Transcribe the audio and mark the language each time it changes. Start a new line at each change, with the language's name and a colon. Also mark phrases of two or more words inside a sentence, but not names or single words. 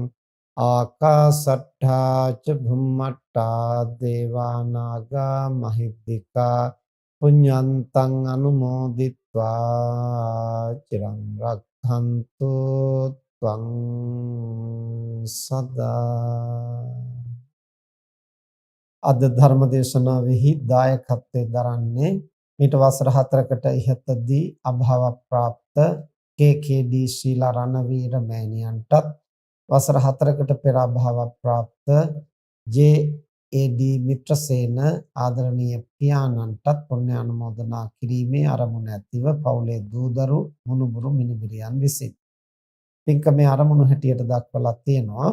Pali: ආකාසට්ඨා ච භුම්මට්ඨා දේවා නාග මහිද්దికා පුඤ්ඤන්තං අනුමෝදිත්වා චිරං රක්ඛන්තු ත්වං සදා.
Sinhala: අද ධර්ම දේශනාවෙහි දායකත්වයෙන් දරන්නේ මීට වසර 4කට ඉහතදී අභාව ප්‍රාප්ත KKD ශීලා රණවීර මෑණියන්ටත්, වසර 4කට පෙර අභාව ප්‍රාප්ත JAD මිත්‍රසේන ආදරණීය පියාණන්ටත් පුණ්‍ය අනුමෝදනා කිරීමේ අරමුණ ඇතිව පවුලේ දූදරු මුණුබුරු මිනිබිරියන් විසින් පින්කමේ අරමුණු හැටියට දක්වලා තියෙනවා.